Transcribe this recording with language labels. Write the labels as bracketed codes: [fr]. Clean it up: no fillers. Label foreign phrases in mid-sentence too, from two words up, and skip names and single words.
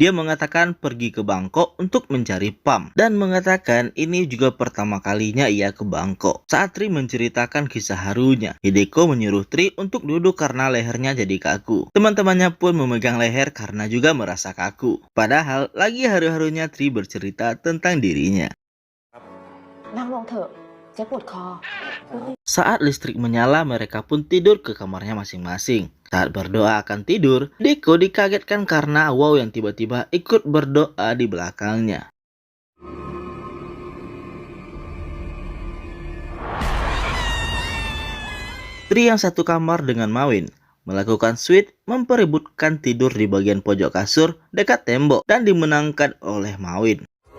[id] Dia mengatakan pergi ke Bangkok untuk mencari Pam dan mengatakan ini juga pertama kalinya ia ke Bangkok. Saat Tri menceritakan kisah harunya, Hideko menyuruh Tri untuk duduk karena lehernya jadi kaku. Teman-temannya pun memegang leher karena juga merasa kaku. Padahal lagi haru-harunya Tri bercerita tentang dirinya. [th] นั่งลงเถอะเจ๊ปวดคอ [id] Saat listrik menyala, mereka pun tidur ke kamarnya masing-masing. Saat berdoa akan tidur, Deko dikagetkan karena Wow yang tiba-tiba ikut berdoa di belakangnya. Tri yang satu kamar dengan Mawin melakukan sweet memperebutkan tidur di bagian pojok kasur dekat tembok dan dimenangkan oleh Mawin.